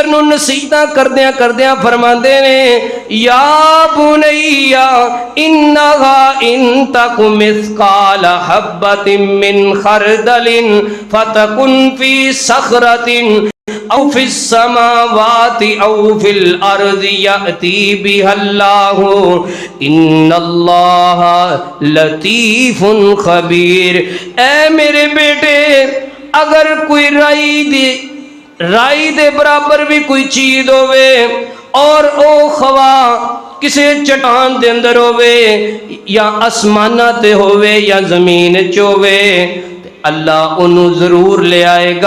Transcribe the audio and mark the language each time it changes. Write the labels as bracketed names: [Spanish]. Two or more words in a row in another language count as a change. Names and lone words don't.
[Punjabi] نوں نصیحتاں کردیاں کردیاں فرماندے نے, [Arabic] يا بني إنها إن تك مثقال حبة من خردل فتكن في صخرة أو في السماوات أو في الأرض يأت بها الله إن الله لطيف خبير. [Punjabi] اے میرے بیٹے، اگر کوئی رائی دے برابر بھی کوئی چیز ہووے اور او خواہ کسی چٹان دے اندر ہووے یا آسماناں تے ہووے یا زمین چ ہووے، اللہ انہوں نے ضرور لے آئے گا.